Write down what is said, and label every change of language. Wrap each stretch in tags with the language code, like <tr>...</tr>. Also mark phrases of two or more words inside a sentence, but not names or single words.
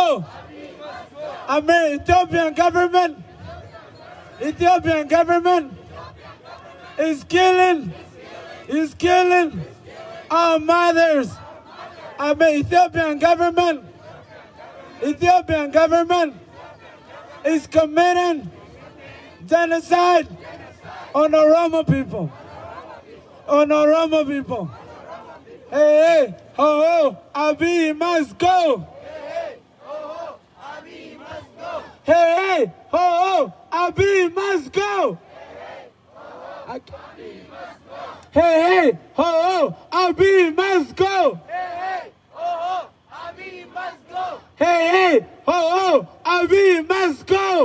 <en>Ethiopian government is killing our mothers. Ethiopian government is committing genocide on Oromo people. On Oromo people. Hey, hey, ho, ho, Abiy must go. Hey, hey, ho, ho, Abiy must go. Hey, hey, ho, ho, Abiy must go. Hey, hey, ho, ho, Abiy must go.</en>